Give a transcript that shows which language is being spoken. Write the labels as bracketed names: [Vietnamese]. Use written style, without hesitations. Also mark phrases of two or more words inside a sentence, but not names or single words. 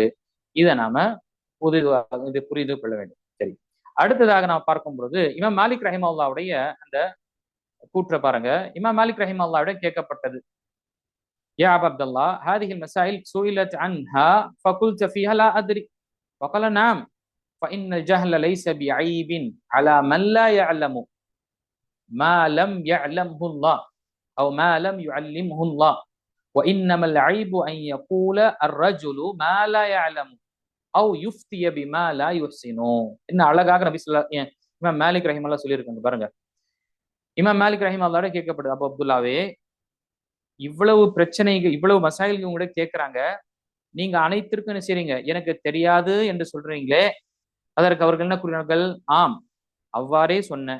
[Tamil] இதை நாம இது புரிந்து கொள்ள வேண்டும். சரி, அடுத்ததாக நாம் பார்க்கும் பொழுது இமாம் மாலிக் ரஹிமஹுல்லாவுடைய அந்த கூற்ற பாருங்க. இமாம் மாலிக் ரஹிமஹுல்லாவிடம் கேட்கப்பட்டது, [Arabic] يا أبا عبد الله هذه مسائل سئلت عنها فقلت فيها لا أدري وقال نعم فإن الجهل ليس بعيب على من لا يعلم ما لم يعلمه الله أو ما لم يعلمه الله وإنما العيب أن يقول الرجل ما لا يعلم أو يفتي بما لا يحسن. [Tamil] என்ன அழகாக நபி [Arabic] صلى الله عليه وسلم [Tamil] இமாம் மாலிக் ரஹிமஹுல்லாஹ் சொல்லியிருக்காங்க பாருங்க. இமாம் மாலிக் ரஹிமஹுல்லாஹ் கேட்கப்படுது, அபு அப்துல்லாவே, இவ்வளவு பிரச்சனைகள், இவ்வளவு மசாயில்கள் கூட கேட்கிறாங்க, நீங்க அனைத்திற்கும் என்ன செய்றீங்க, எனக்கு தெரியாது என்று சொல்றீங்களே. அதற்கு அவர்கள் என்ன கூறினார்கள்? ஆம், அவ்வாறே சொன்னேன்.